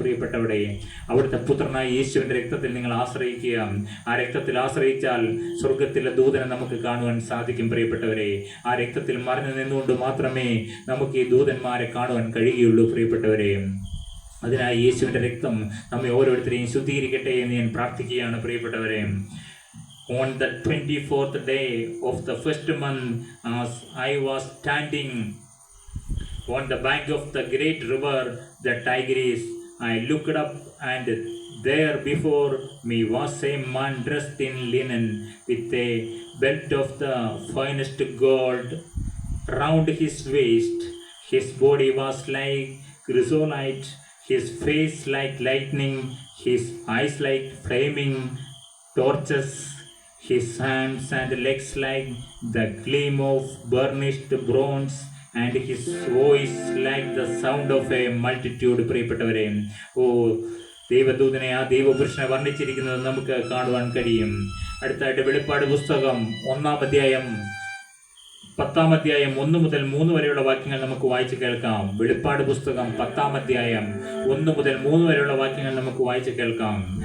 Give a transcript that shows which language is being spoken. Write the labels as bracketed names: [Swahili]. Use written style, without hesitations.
[Malayalam] പ്രിയപ്പെട്ടവരെ, അവിടുത്തെ പുത്രനായ യേശുവിന്റെ രക്തത്തിൽ നിങ്ങൾ ആശ്രയിക്കുക. ആ രക്തത്തിൽ ആശ്രയിച്ചാൽ സ്വർഗത്തിലെ ദൂതനെ നമുക്ക് കാണുവാൻ സാധിക്കും. പ്രിയപ്പെട്ടവരെ, ആ രക്തത്തിൽ മറഞ്ഞു നിന്നുകൊണ്ട് മാത്രമേ നമുക്ക് ഈ ദൂതന്മാരെ കാണുവാൻ കഴിയുകയുള്ളൂ. പ്രിയപ്പെട്ടവരെ, അതിനായി യേശുവിന്റെ രക്തം നമ്മെ ഓരോരുത്തരെയും ശുദ്ധീകരിക്കട്ടെ എന്ന് ഞാൻ പ്രാർത്ഥിക്കുകയാണ്. പ്രിയപ്പെട്ടവരെ, [English] on the 24th day of the first month, as I was standing on the bank of the great river, the Tigris, I looked up, and there before me was a man dressed in linen, with a belt of the finest gold round his waist. His body was like chrysolite, his face like lightning, his eyes like flaming torches, his hands and legs like the gleam of burnished bronze, and his voice like the sound of a multitude. [Malayalam] പ്രിയപ്പെട്ടവരെ, ദൈവദൂതനെ, ആ ദൈവപുരുഷനെ വർണ്ണിച്ചിരിക്കുന്നത് നമുക്ക് കാണുവാൻ കഴിയും. അടുത്തായിട്ട് വെളിപ്പാട് പുസ്തകം 1-ാം അധ്യായം 10-ാം അധ്യായം 1 മുതൽ 3 വരെയുള്ള വാക്യങ്ങൾ നമുക്ക് വായിച്ചു കേൾക്കാം. വെളിപ്പാട് പുസ്തകം 10-ാം അധ്യായം 1 മുതൽ 3 വരെയുള്ള വാക്യങ്ങൾ നമുക്ക് വായിച്ചു കേൾക്കാം.